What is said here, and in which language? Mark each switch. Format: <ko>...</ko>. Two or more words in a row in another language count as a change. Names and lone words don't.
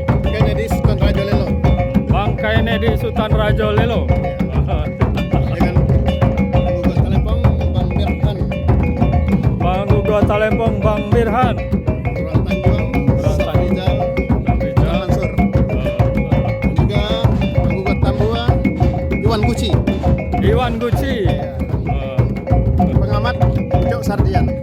<id>Sultan Raja Lelo. Bang Kennedy Sultan Raja Lelo. Dengan pengguguh Talempong Bang Birhan. Pengguguh Talempong Bang Birhan. Orang Tanjung Safrizal Mansur. Juga pengguguh Tambua Iwan Guci. Iwan Guci. Pengamat Ucok Sardian.</id>